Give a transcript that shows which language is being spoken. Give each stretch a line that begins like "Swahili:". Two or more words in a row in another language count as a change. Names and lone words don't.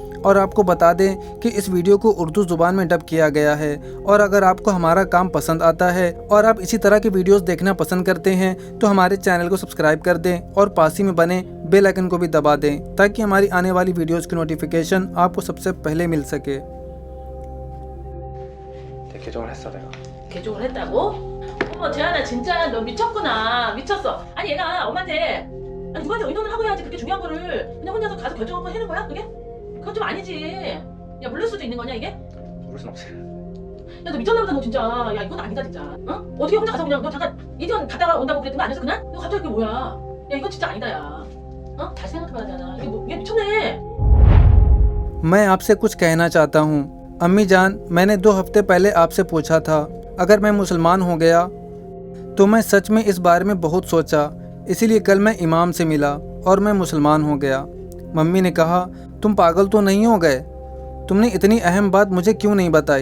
Hindi: और आपको बता दें कि इस वीडियो को उर्दू ज़ुबान में डब किया गया है। और अगर आपको हमारा काम पसंद आता है और आप इसी तरह की वीडियोस देखना पसंद करते हैं तो हमारे चैनल को सब्सक्राइब कर दें और पास ही में बने
English: bell icon
Hindi: को भी दबा दें, ताकि हमारी आने वाली वीडियोस की नोटिफिकेशन आपको सबसे पहले मिल सके।
Korean: 개종을 했어 내가. 개종을 했다고? 어머 재한아, 진짜 너 미쳤구나. 미쳤어. 아니 얘가 엄마한테 누구한테 의논을 하고 해야지. 그렇게 중요한 거를 그냥 혼자서 가서 결정하고 해는 거야? 그게? 그건 좀 아니지. 야, 물릴 수도 있는 거냐 이게? 모를 순 없지. 야, 너 미쳤나 보다 너 진짜. 야, 이건 아니다 진짜. 어? 어떻게 혼자 가서 그냥 너 잠깐 이전 갔다가 온다고 그랬던 거 아니었어 그날? 너 갑자기 그게 뭐야? 야, 이건 진짜 아니다 야. 어? 다시 생각해봐야 되잖아. 이게 뭐, 얘 미쳤네.
Hindi: मैं आपसे कुछ कहना चाहता हूँ। अम्मी जान, मैंने 2 हफ्ते पहले आपसे पूछा था अगर मैं मुसलमान हो गया तो मैं सच में इस बारे में बहुत सोचा, इसीलिए कल मैं इमाम से मिला और मैं मुसलमान हो गया। मम्मी ने कहा, तुम पागल तो नहीं हो गए? तुमने इतनी अहम बात मुझे क्यों नहीं बताई?